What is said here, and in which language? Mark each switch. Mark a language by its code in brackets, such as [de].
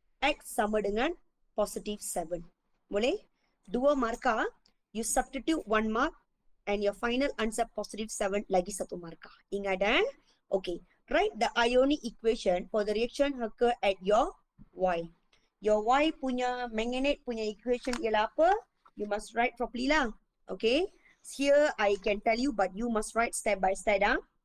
[ms] X sama dengan [en] +7. Boleh? 2 markah, you substitute 1 mark and your final answer +7 [ms] lagi 1 markah. [en] Ingat Okay, write the ionic equation for the reaction occur at your Y. [ms] Your Y punya manganate punya equation ialah apa? [en] You must write properly lah. Okay, here I can tell you but you must write step by step.